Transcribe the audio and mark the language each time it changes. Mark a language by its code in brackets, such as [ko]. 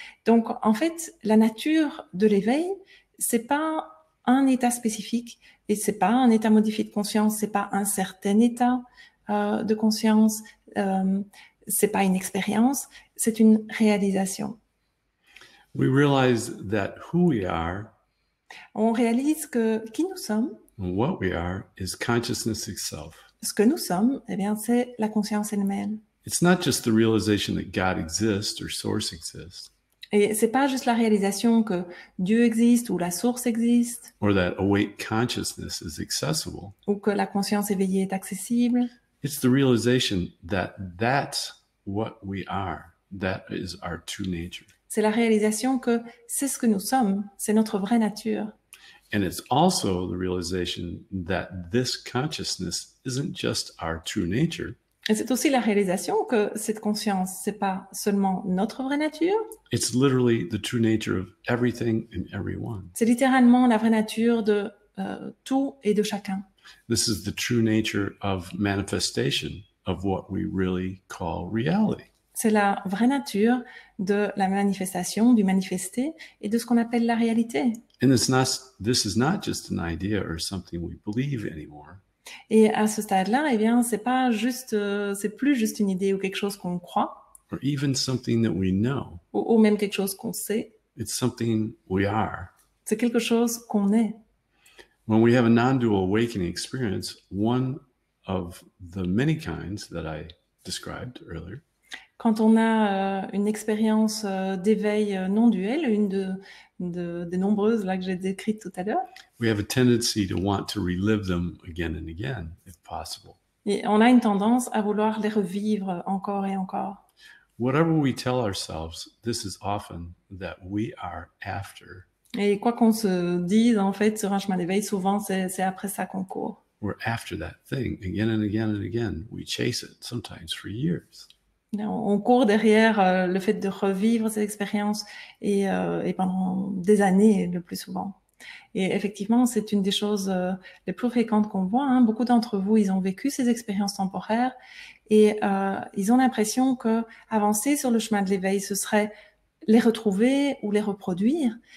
[fr] Donc, en fait, la nature de l'éveil, c'est pas un état spécifique et c'est pas un état modifié de conscience, c'est pas un certain état de conscience, c'est pas une expérience, c'est une réalisation. [en] We realize that who we are, [fr] on réalise que qui nous sommes, [en] what we are, is consciousness itself. [fr] Ce que nous sommes, eh bien, c'est la conscience elle-même. [en] It's not just the realization that God exists or source exists. [fr] Et c'est pas juste la réalisation que Dieu existe ou la source existe. [en] Or that awake consciousness is accessible. [fr] Ou que la conscience éveillée est accessible. [en] It's the realization that that's what we are. That is our true nature. [fr] C'est la réalisation que c'est ce que nous sommes, c'est notre vraie nature. [en] And it's also the realization that this consciousness isn't just our true nature. [fr] Et c'est aussi la réalisation que cette conscience, c'est pas seulement notre vraie nature. [en] It's literally the true nature of everything and everyone. [fr] C'est littéralement la vraie nature de tout et de chacun. [en] This is the true nature of manifestation of what we really call reality. [fr] C'est la vraie nature de la manifestation, du manifesté et de ce qu'on appelle la réalité. [en] And this is not just an idea or something we believe anymore. [fr] Et à ce stade-là, eh bien, c'est pas juste, c'est plus juste une idée ou quelque chose qu'on croit. [en] Or even something that we know. [fr] Ou même quelque chose qu'on sait. [en] It's something we are. [fr] C'est quelque chose qu'on est. [en] When we have a non-dual awakening experience, one of the many kinds that I described earlier. [fr] Quand on a une expérience d'éveil non duel, une des nombreuses là que j'ai décrites tout à l'heure. [en] We have a tendency to want to relive them again and again, if possible. [fr] Et on a une tendance à vouloir les revivre encore et encore. [en] Whatever we tell ourselves, this is often that we are after. [fr] Et quoi qu'on se dise, en fait, sur un chemin d'éveil, souvent, c'est après ça qu'on court. [en] We're after that thing again and again and again. We chase it, sometimes for years. [fr] On court derrière le fait de revivre ces expériences et pendant des années le plus souvent. Et effectivement, c'est une des choses les plus fréquentes qu'on voit. Hein. Beaucoup d'entre vous, ils ont vécu ces expériences temporaires et ils ont l'impression que avancer sur le chemin de l'éveil, ce serait les retrouver ou les reproduire.